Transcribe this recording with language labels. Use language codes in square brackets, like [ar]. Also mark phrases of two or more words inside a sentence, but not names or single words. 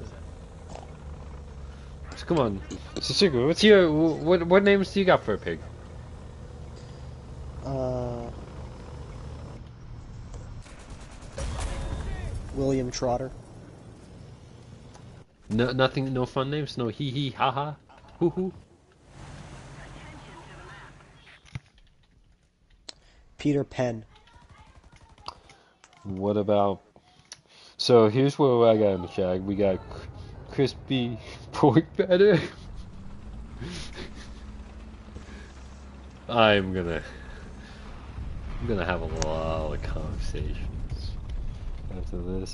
[en] So come on. So Sugar, what's your... What names do you got for a pig? William Trotter. No, nothing, no fun names? No hee hee ha ha? Hoo hoo? Peter Pan. What about... So here's what I got in the shag. We got crispy pork batter. I'm gonna have a lot of conversations after this.